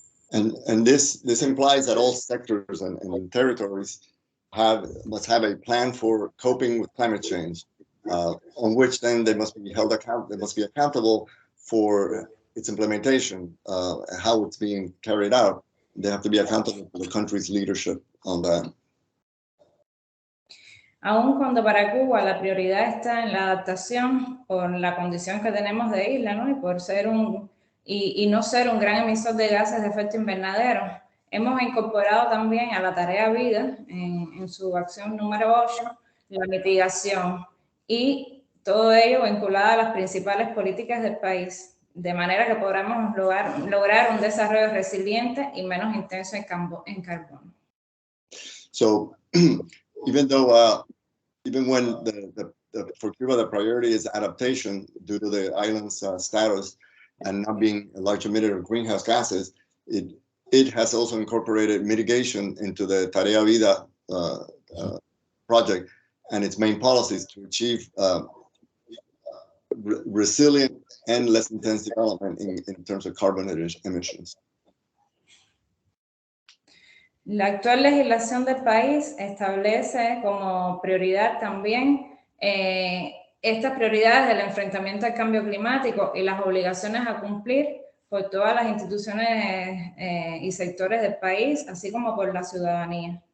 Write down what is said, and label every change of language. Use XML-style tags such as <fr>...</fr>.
<en>And this implies that all sectors and territories must have a plan for coping with climate change, on which then they must be accountable for its implementation, how it's being carried out. They have to be accountable for the country's leadership on that.</en> <es>Aun cuando para Cuba la prioridad está en la adaptación por la condición que tenemos de isla, ¿no? Y por ser y no ser un gran emisor de gases de efecto invernadero, hemos incorporado también a la tarea vida, en su acción número 8, la mitigación, y todo ello vinculado a las principales políticas del país, de manera que podamos lograr un desarrollo resiliente y menos intenso en carbono.</es> <en>So even when for Cuba the priority is adaptation due to the island's status and not being a large emitter of greenhouse gases, it has also incorporated mitigation into the Tarea Vida project and its main policies to achieve resilient and less intense development in terms of carbon emissions.</en> <es>La actual legislación del país establece como prioridad también estas prioridades del enfrentamiento al cambio climático y las obligaciones a cumplir por todas las instituciones y sectores del país, así como por la ciudadanía.</es>